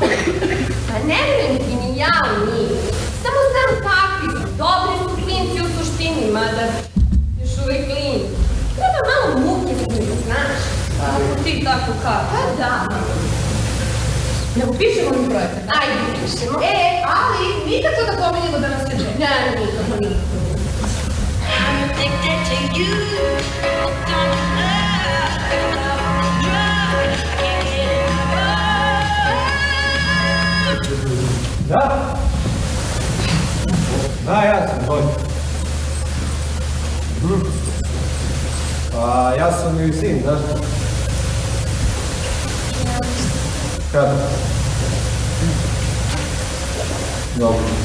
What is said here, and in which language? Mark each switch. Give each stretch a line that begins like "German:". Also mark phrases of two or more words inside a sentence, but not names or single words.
Serbian: Pa ne verujem ti ni ja u njih. Samo znam kakvi su, dobri su klinci u suštini, mada još uvijek klinci. Treba malo muke s njih, znaš? Ako ti tako kao. Pa da. Ne upišemo mi projekat. Ajde, pišemo. Ali nikako da pomenjemo da nas veže. Ne, nikako, nikako.
English: I'm addicted to you. Don't love, I can't get enough.
Serbian: Da? Da, ja sam Bojan. Pa ja sam joj sin, zašto? Kada? Dobro.